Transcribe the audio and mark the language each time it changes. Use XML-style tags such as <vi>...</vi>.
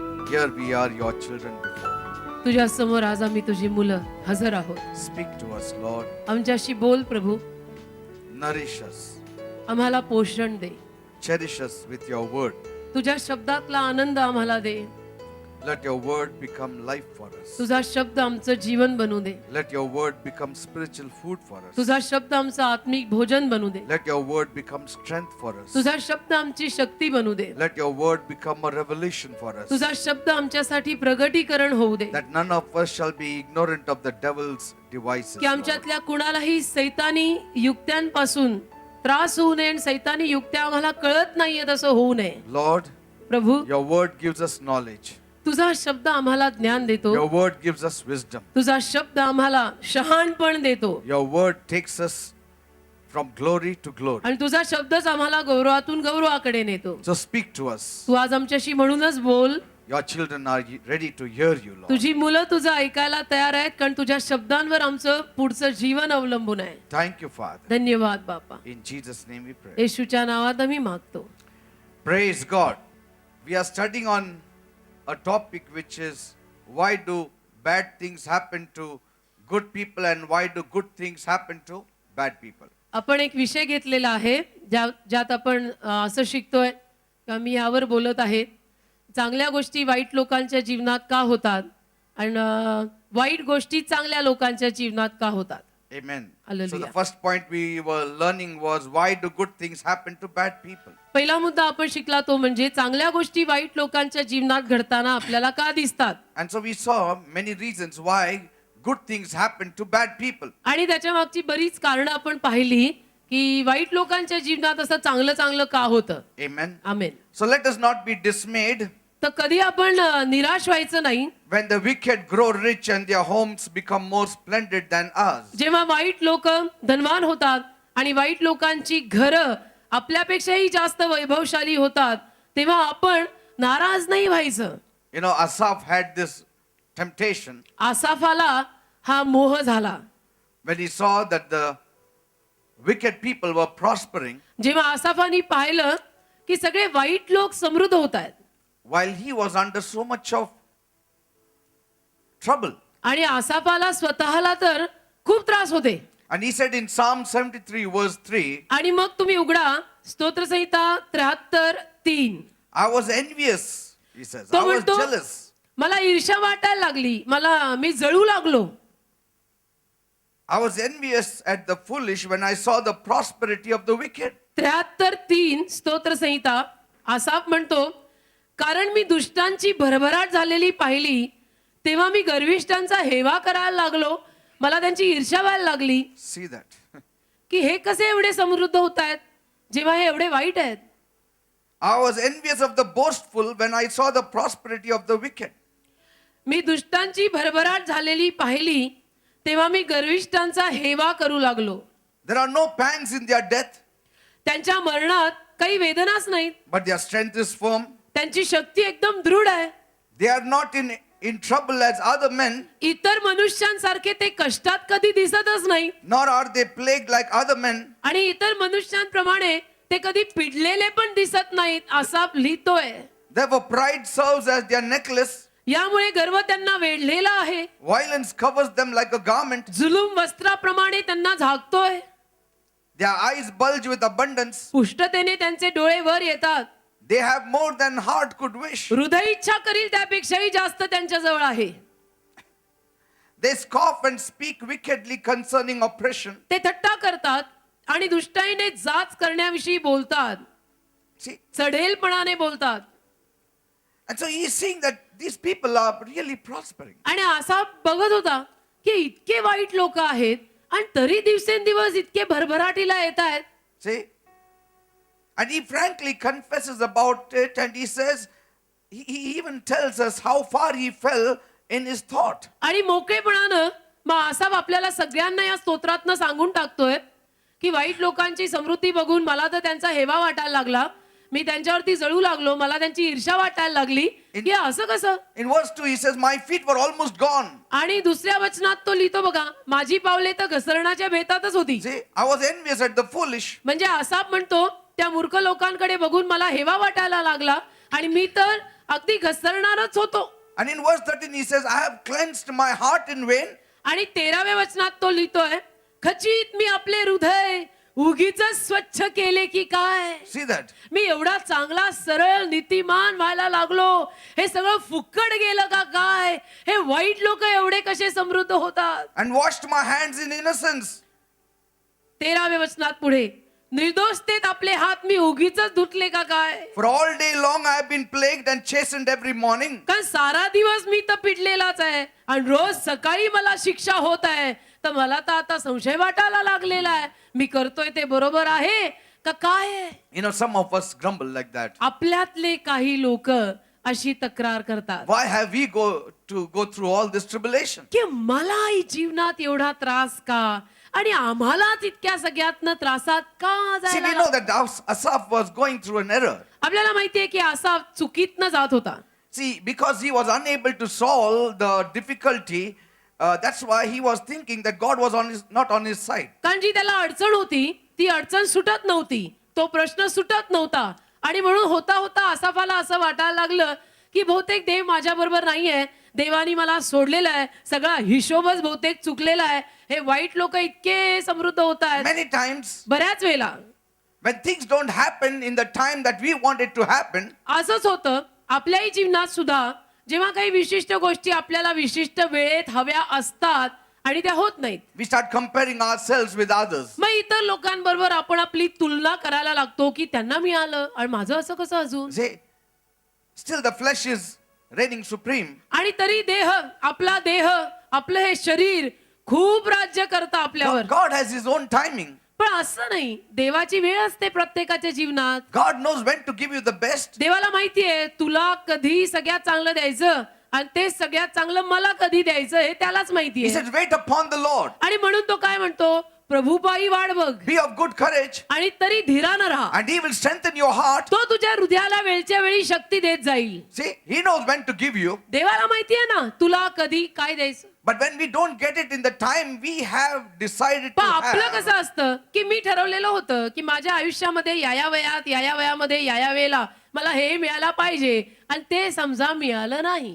<en>Here we are, your children before.</en> <mr>तुझ्या समोर आज आम्ही तुझी मुलं हजर आहोत.</mr> <en>Speak to us, Lord.</en> <mr>आमच्याशी बोल प्रभू,</mr> <en>Nourish us.</en> <mr>आम्हाला पोषण दे.</mr> <en>Cherish us with your word.</en> <mr>तुझ्या शब्दातला आनंद आम्हाला दे.</mr> <en>Let your word become life for us.</en> <mr>तुझा शब्द आमचं जीवन बनू दे.</mr> <en>Let your word become spiritual food for us.</en> <mr>तुझा शब्द आमचं आत्मिक भोजन बनू दे.</mr> <en>Let your word become strength for us.</en> <mr>तुझा शब्द आमची शक्ती बनू दे.</mr> <en>Let your word become a revelation for us.</en> <mr>तुझा शब्द आमच्यासाठी प्रगटीकरण होऊ दे.</mr> <en>That none of us shall be ignorant of the devil's devices.</en> <mr>की आमच्यातल्या कुणालाही सैतानी युक्त्यांपासून त्रास होऊ नये आणि सैतानी युक्त्या आम्हाला कळत नाहीयेत असं होऊ नये.</mr> <en>Lord,</en> <mr>Prabhu,</mr> <en>your word gives us knowledge.</en> <mr>तुझा शब्द आम्हाला ज्ञान देतो.</mr> <en>Your word gives us wisdom.</en> <mr>तुझा शब्द आम्हाला शहाणपण देतो.</mr> <en>Your word takes us from glory to glory.</en> <mr>आणि तुझा शब्दच आम्हाला गौरवातून गौरवाकडे नेतो.</mr> <en>So speak to us.</en> <mr>तू आज आमच्याशी म्हणूनच बोल.</mr> <en>Your children are ready to hear you, Lord.</en> <mr>तुझी मुलं तुझं ऐकायला तयार आहेत, कारण तुझ्या शब्दांवर आमचं पुढचं जीवन अवलंबून आहे.</mr> <en>Thank you, Father.</en> <mr>धन्यवाद बापा.</mr> <en>In Jesus' name we pray.</en> <mr>येशूच्या नावात आम्ही मागतो.</mr> <en>Praise God. We are studying on a topic which is why do bad things happen to good people and why do good things happen to bad people.</en> <mr>आपण एक विषय घेतलेला आहे ज्यात आपण असं शिकतोय का मी यावर बोलत आहे, चांगल्या गोष्टी वाईट लोकांच्या जीवनात का होतात आणि वाईट गोष्टी चांगल्या लोकांच्या जीवनात का होतात.</mr> <en>Amen. Hallelujah. So the first point we were learning was why do good things happen to bad people.</en> <mr>पहिला मुद्दा आपण शिकला तो म्हणजे चांगल्या गोष्टी वाईट लोकांच्या जीवनात घडताना आपल्याला का दिसतात.</mr> <en>And so we saw many reasons why good things happen to bad people.</en> <mr>आणि त्याच्या मागची बरीच कारणं आपण पाहिली की वाईट लोकांच्या जीवनात असं चांगलं चांगलं का होतं.</mr> <en>Amen.</en> <mr>Amen.</mr> <en>So let us not be dismayed</en> <mr>तर कधी आपण निराश व्हायचं नाही</mr> <en>when the wicked grow rich and their homes become more splendid than ours.</en> <mr>जेव्हा वाईट लोक धनवान होतात आणि वाईट लोकांची घरं आपल्यापेक्षाही जास्त वैभवशाली होतात, तेव्हा आपण नाराज नाही व्हायचं.</mr> <en>You know, Asaph had this temptation</en> <mr>आसाफाला हा मोह झाला.</mr> <en>when he saw that the wicked people were prospering</en> <mr>जेव्हा आसाफानी पाहिलं की सगळे वाईट लोक समृद्ध होत आहेत</mr> <en>while he was under so much of trouble.</en> <mr>आणि आसाफाला स्वतःला तर खूप त्रास होते.</mr> <en>And he said in Psalm 73 verse 3,</en> <mr>आणि मग तुम्ही उघडा स्तोत्रसंहिता 73:3.</mr> <en>I was envious, he says.</en> <mr>तो</mr> <en>I was</en> <mr>म्हणतो,</mr> <en>jealous.</en> <mr>मला ईर्ष्या वाटायला लागली, मी जळू लागलो.</mr> <en>I was envious at the foolish when I saw the prosperity of the wicked.</en> <mr>73:3 स्तोत्रसंहिता. आसाफ म्हणतो, कारण मी दुष्टांची भरभराट झालेली पाहिली, तेव्हा मी गर्विष्ठांचा हेवा करायला लागलो, मला त्यांची ईर्ष्या व्हायला लागली.</mr> <en>See that.</en> <mr>की हे कसे एवढे समृद्ध होत आहेत जेव्हा हे एवढे वाईट आहेत.</mr> <en>I was envious of the boastful when I saw the prosperity of the wicked.</en> <mr>मी दुष्टांची भरभराट झालेली पाहिली, तेव्हा मी गर्विष्ठांचा हेवा करू लागलो.</mr> <en>There are no pangs in their death,</en> <mr>त्यांच्या मरणात काही वेदनाच नाहीत,</mr> <en>but their strength is firm.</en> <mr>त्यांची शक्ती एकदम दृढ आहे.</mr> <en>They are not in trouble as other men,</en> <mr>इतर मनुष्यांसारखे ते कष्टात कधी दिसतच नाही</mr> <en>nor are they plagued like other men.</en> <mr>आणि इतर मनुष्यांप्रमाणे ते कधी पिडलेले पण दिसत नाहीत. आसाफ लिहितोय,</mr> <en>Therefore pride serves as their necklace.</en> <mr>यामुळे गर्व त्यांना वेढलेला आहे.</mr> <en>Violence covers them like a garment.</en> <mr>जुलूम वस्त्राप्रमाणे त्यांना झाकतोय.</mr> <en>Their eyes bulge with abundance.</en> <mr>पुष्टतेने त्यांचे डोळे वर येतात.</mr> <en>They have more than heart could wish.</en> <mr>हृदय इच्छा करील त्यापेक्षाही जास्त त्यांच्या जवळ आहे.</mr> <en>They scoff and speak wickedly concerning oppression.</en> <mr>ते थट्टा करतात आणि दुष्टाईने जाच करण्याविषयी बोलतात,</mr> <en>See?</en> <mr>चढेलपणाने बोलतात.</mr> <en>And so he is seeing that these people are really prospering.</en> <mr>आणि असा बघत होता की इतके वाईट लोक आहेत आणि तरी दिवसेंदिवस इतके भरभराटीला येत आहेत.</mr> <en>See? And he frankly confesses about it and he says, he even tells us how far he fell in his thought.</en> <mr>आणि मोकळेपणानं मग आसाफ आपल्याला सगळ्यांना या स्तोत्रातनं सांगून टाकतोय की वाईट लोकांची समृद्धी बघून मला तर त्यांचा हेवा वाटायला लागला, मी त्यांच्यावरती जळू लागलो, मला त्यांची ईर्ष्या वाटायला लागली की असं कसं.</mr> <en>In verse 2 he says, my feet were almost gone.</en> <mr>आणि दुसऱ्या वचनात तो लिहितो बघा, माझी पावले तर घसरण्याच्या बेतातच होती.</mr> <en>See, I was envious at the foolish.</en> <mr>म्हणजे आसाफ म्हणतो त्या मूर्ख लोकांकडे बघून मला हेवा वाटायला लागला आणि मी तर अगदी घसरणारच होतो.</mr> <en>And in verse 13 he says, I have cleansed my heart in vain.</en> <mr>आणि 13व्या वचनात तो लिहितोय, खचित मी आपले हृदय उगीच स्वच्छ केले की काय.</mr> <en>See that?</en> <mr>मी एवढा चांगला सरळ नीतिमान व्हायला लागलो, हे सगळं फुक्कड गेलं का काय. हे वाईट लोक एवढे कसे समृद्ध होतात.</mr> <en>And washed my hands in innocence.</en> <mr>13व्या वचनात पुढे, निर्दोषतेत आपले हात मी उगीच धुतले का काय.</mr> <en>For all day long I have been plagued and chastened every morning.</en> <mr>कारण सारा दिवस मी तर पिडलेलाच आहे आणि रोज सकाळी मला शिक्षा होत आहे. तर मला तर आता संशय वाटायला लागलेला आहे, मी करतोय ते बरोबर आहे का काय आहे.</mr> <en>You know, some of us grumble like that.</en> <mr>आपल्यातले काही लोक अशी तक्रार करतात</mr> <en>Why have we go through all this tribulation?</en> <mr>की मलाही जीवनात एवढा त्रास का आणि आम्हालाच इतक्या सगळ्यातनं त्रासात का</mr> <en>See,</en> <mr>जायला</mr> <en>we know</en> <mr>लागलं?</mr> <en>that Asaph was going through an error.</en> <mr>आपल्याला माहितीये की असा चुकीतनं जात होता.</mr> <en>See, because he was unable to solve the difficulty, that's why he was thinking that God was not on his side.</en> <mr>कारण जी त्याला अडचण होती ती अडचण सुटत नव्हती, तो प्रश्न सुटत नव्हता आणि म्हणून होता होता आसाफाला असं वाटायला लागलं की बहुतेक देव माझ्या बरोबर नाहीये, देवानी मला सोडलेलं आहे, सगळा हिशोबच बहुतेक चुकलेला आहे. हे वाईट लोक इतके समृद्ध होत आहेत.</mr> <en>Many times,</en> <mr>बऱ्याच वेळेला</mr> <en>when things don't happen in the time that we want it to happen,</en> <mr>असंच होतं आपल्याही जीवनात सुद्धा. जेव्हा काही विशिष्ट गोष्टी आपल्याला विशिष्ट वेळेत हव्या असतात आणि त्या होत नाहीत,</mr> <en>we start comparing ourselves with others.</en> <mr>मग इतर लोकांबरोबर आपण आपली तुलना करायला लागतो की त्यांना मिळालं आणि माझं असं कसं अजून.</mr> <en>See, still the flesh is reigning supreme.</en> <mr>आणि तरी आपला देह, आपलं हे शरीर खूप राज्य करतं आपल्यावर.</mr> <en>God has his own timing.</en> <mr>पण असं नाही, देवाची वेळ असते प्रत्येकाच्या जीवनात.</mr> <en>God knows when to give you the best.</en> <mr>देवाला माहितीये तुला कधी सगळ्यात चांगलं द्यायचं आणि ते सगळ्यात चांगलं मला कधी द्यायचं हे त्यालाच</mr> <en>He</en> <mr>माहितीये.</mr> <en>says, wait upon the Lord.</en> <mr>आणि म्हणून तो काय म्हणतो, प्रभूपायी वाट बघ</mr> <en>Be of good courage,</en> <mr>आणि तरी धीरानं राहा.</mr> <en>and he will strengthen your heart.</en> <mr>तो तुझ्या हृदयाला वेळच्या वेळी शक्ती देत जाईल.</mr> <en>See, he knows when to give you.</en> <mr>देवाला माहितीये ना तुला कधी काय द्यायचं.</mr> <en>But when we don't get it in the time we have decided to</en> <mr>पण आपलं</mr> <en>have,</en> <mr>कसं असतं की मी ठरवलेलं होतं की माझ्या आयुष्यामध्ये या वयामध्ये या वेळेला मला हे मिळायला पाहिजे आणि ते समजा मिळालं नाही.</mr>